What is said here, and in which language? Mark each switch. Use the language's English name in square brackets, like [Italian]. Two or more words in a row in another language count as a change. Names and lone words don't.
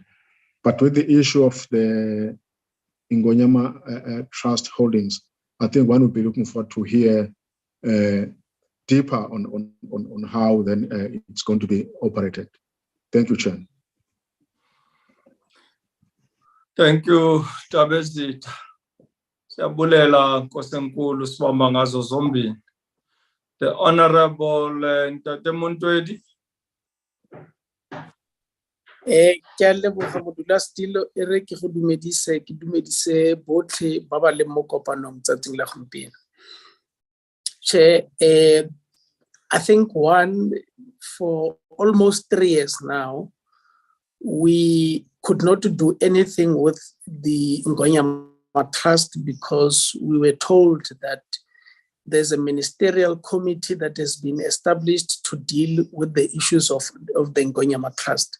[English] But with the issue of the Ingonyama Trust holdings, I think one would be looking forward to hear deeper on how then it's going to be operated. Thank you, Chair. Thank you, Tabezit. [Xhosa] Siyabulela Nkosenkulu sibamba ngazo zombili. [English] The Honorable Ntate Montwedi. [Tswana] Ke a leboga modula stilo e re ke go dumedise botlhe ba ba leng mo kopanong tsatsing la gompieno. [English] I think for almost 3 years now, we could not do anything with the Ingonyama Trust because we were told that there's a ministerial committee that has been established to deal with the issues of the Ingonyama Trust.